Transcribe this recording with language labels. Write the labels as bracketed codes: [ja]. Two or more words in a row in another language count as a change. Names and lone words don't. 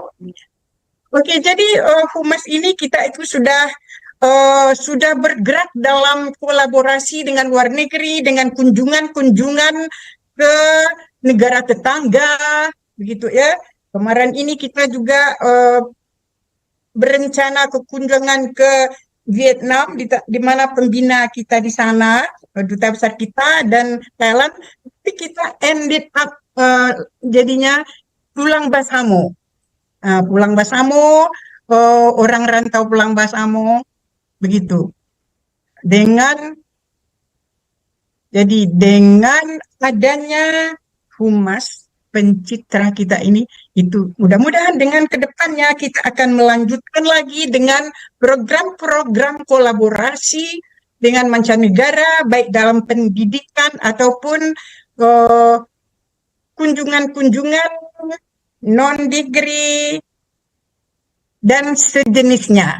[id] Oke, jadi humas ini kita itu sudah bergerak dalam kolaborasi dengan luar negeri, dengan kunjungan-kunjungan ke negara tetangga, begitu ya. Kemarin ini kita juga berencana kunjungan ke Vietnam, di mana pembina kita di sana, duta besar kita dan Thailand. tapi kita [en] ended up [id] jadinya pulang Basamo. Pulang Basamo, orang rantau pulang Basamo, begitu. Jadi dengan adanya humas pencitra kita ini, itu mudah-mudahan dengan kedepannya kita akan melanjutkan lagi dengan program-program kolaborasi dengan mancanegara, baik dalam pendidikan ataupun kunjungan-kunjungan non-degree dan sejenisnya.